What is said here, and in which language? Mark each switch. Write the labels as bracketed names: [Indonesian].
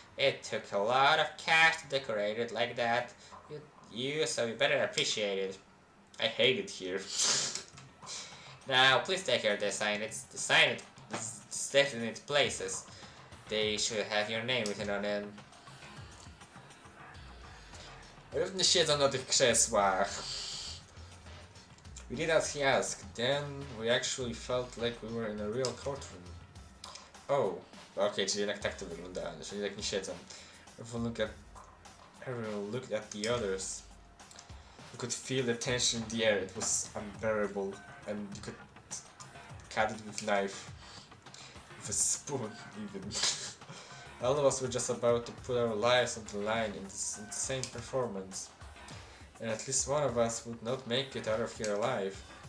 [English] It took a lot of cash to decorate it like that. So you better appreciate it. I hate it here. Now, please take care of the sign. It's set in its places. They should have your name written on them. [Polish] Pewnie siedzą na tych krzesłach. [English] We did as he asked. Then we actually felt like we were in a real courtroom. Oh, okay, [Polish] czyli jednak tak to wygląda, czyli jednak nie siedzą. [English] Everyone looked at the others. You could feel the tension in the air. It was unbearable, and you could cut it with knife, with a spoon even. All of us were just about to put our lives on the line in this insane performance, and at least one of us would not make it out of here alive.